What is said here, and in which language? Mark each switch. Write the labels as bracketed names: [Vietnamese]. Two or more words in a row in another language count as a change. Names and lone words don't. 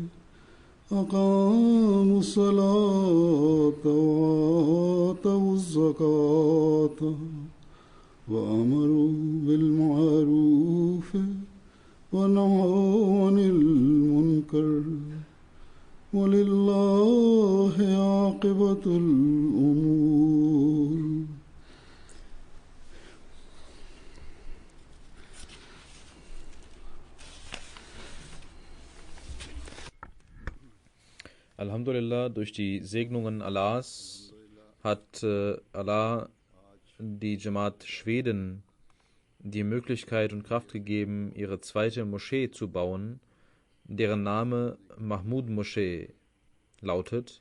[Arabic] أقاموا الصلاة وآتوا الزكاة وأمروا بالمعروف ونهوا عن المنكر ولله عاقبة الأمور. [German] Alhamdulillah, durch die Segnungen Allahs hat Allah die Jamaat Schweden die Möglichkeit und Kraft gegeben, ihre zweite Moschee zu bauen, deren Name Mahmud Moschee lautet.